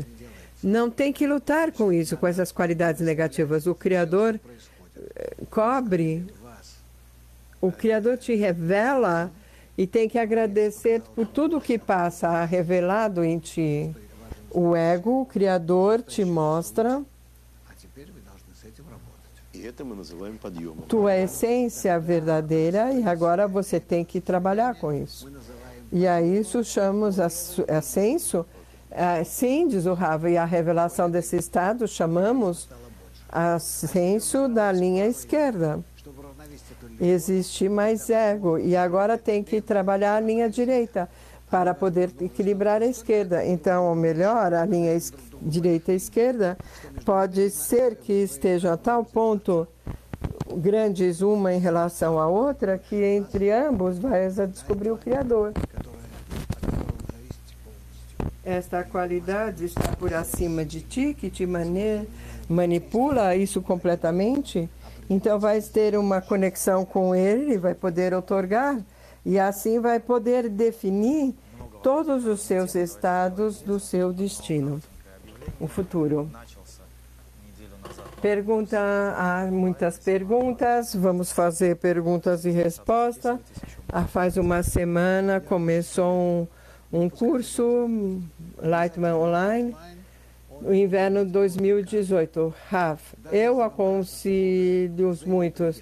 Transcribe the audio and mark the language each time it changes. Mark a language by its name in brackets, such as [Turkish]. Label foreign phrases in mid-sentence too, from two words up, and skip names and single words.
[Portuguese] Não tem que lutar com isso, com essas qualidades negativas. O Criador cobre, o Criador te revela e tem que agradecer por tudo que passa revelado em ti. O ego, o Criador, te mostra [Russian] А теперь вы должны с этим работать. И это мы называем подъемом. [Portuguese] tua essência verdadeira e agora você tem que trabalhar com isso. E a isso chamamos ascenso. Sim, diz o Rava, e a revelação desse estado chamamos ascenso da linha esquerda. [Russian] Чтобы равновесить эту линию, [Portuguese] Existe mais ego e agora tem que trabalhar a linha direita para poder equilibrar a esquerda. Então, ou melhor, a linha direita e esquerda pode ser que estejam a tal ponto grandes uma em relação à outra que entre ambos vai a descobrir o Criador. Esta qualidade está por acima de ti, que te manipula isso completamente. Então vai ter uma conexão com ele, vai poder outorgar e assim vai poder definir todos os seus estados do seu destino, o futuro. [Russian] Начался неделю назад. [Portuguese] Pergunta, há muitas perguntas, vamos fazer perguntas e respostas. Faz uma semana começou um curso, Lightman Online, o inverno 2018. Rav, eu aconselho muitos.